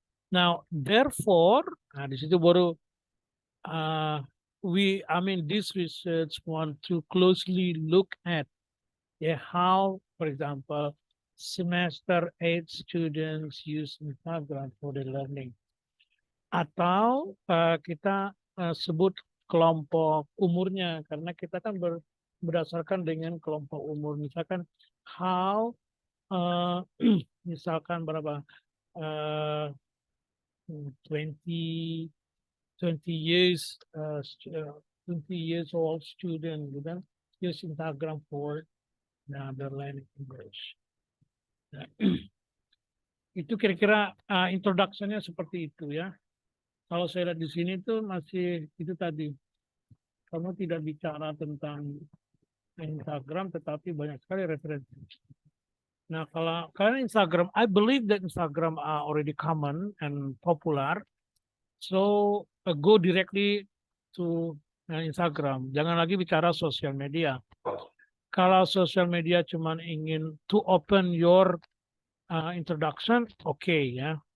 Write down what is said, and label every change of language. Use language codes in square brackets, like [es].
[en] Now, therefore, [id] di situ baru [en] uh, I mean, this research want to closely look at, yeah, how, for example, semester 8 students use Instagram for the learning. [id] Atau kita sebut kelompok umurnya, karena kita kan berdasarkan dengan kelompok umur. [en] Misalkan how, [id] misalkan berapa, [en] uh, 20, 20 years, 20 years old student, [id] gitu kan, [en] use Instagram for their learning English. [id] Nah, itu kira-kira introduction-nya seperti itu ya. Kalau saya lihat di sini tuh masih itu tadi, kamu tidak bicara tentang Instagram, tetapi banyak sekali referensi. [en] Nah, [id] kalau karena [en] Instagram, I believe that Instagram are already common and popular, so go directly to Instagram. [id] Jangan lagi bicara sosial media. Kalau sosial media cuma ingin [en] to open your introduction, [id] okay ya.